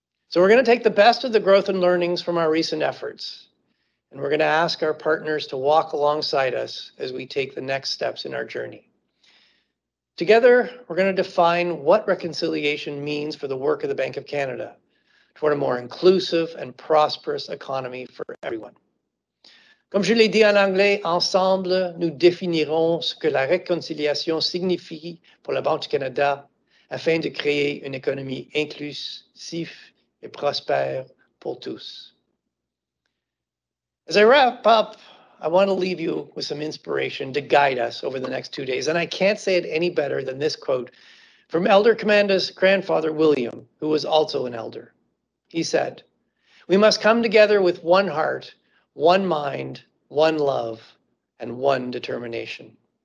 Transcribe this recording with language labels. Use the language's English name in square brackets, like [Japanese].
[English] So we're going to take the best of the growth and learnings from our recent efforts, and we're going to ask our partners to walk alongside us as we take the next steps in our journey. Together, we're going to define what reconciliation means for the work of the Bank of Canada toward a more inclusive and prosperous economy for everyone. [French] Comme je l'ai dit en anglais, ensemble, nous définirons ce que la réconciliation signifie pour la Banque du Canada afin de créer une économie inclusive et prospère pour tous. [English] As I wrap up, I want to leave you with some inspiration to guide us over the next 2 days. And I can't say it any better than this quote from Elder Commanda's grandfather, William, who was also an elder. He said, "We must come together with one heart, one mind, one love, and one determination."